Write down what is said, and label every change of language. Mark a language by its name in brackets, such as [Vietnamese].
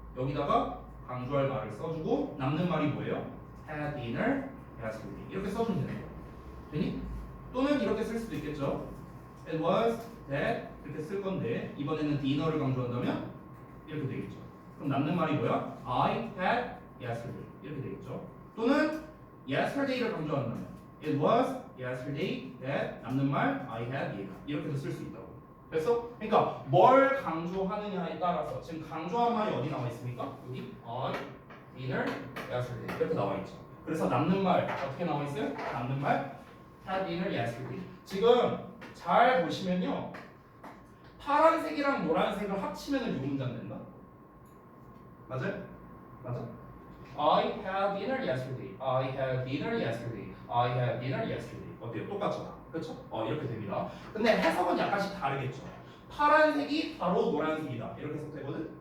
[Korean] 여기다가 강조할 말을 써주고 남는 말이 뭐예요? [English] had dinner yesterday [Korean] 이렇게 써주면 되는 거예요. 되니? 또는 이렇게 쓸 수도 있겠죠. [English] It was that [Korean] 이렇게 쓸 건데 이번에는 dinner를 강조한다면 이렇게 되겠죠. 그럼 남는 말이 뭐야? [English] I had yesterday [Korean] 이렇게 되겠죠. 또는 yesterday를 강조한다면 [English] it was yesterday that [Korean] 남는 말 [English] I had [Korean] 얘가 이렇게도 쓸 수 있다고. 됐어? 그러니까 뭘 강조하느냐에 따라서 지금 강조한 말이 어디 나와 있습니까? 여기 [English] I dinner yesterday [Korean] 이렇게 나와 있죠. 그래서 남는 말 어떻게 나와 있어요? 남는 말 [English] had dinner yesterday. [Korean] 지금 잘 보시면요. 파란색이랑 노란색을 합치면 이 문장 된다. 맞아요? 맞아? [English] I had dinner yesterday. I had dinner yesterday. I had dinner yesterday. [Korean] 어때요? 똑같잖아. 그렇죠? 이렇게 됩니다. 근데 해석은 약간씩 다르겠죠. 파란색이 바로 노란색이다. 이렇게 해석되거든.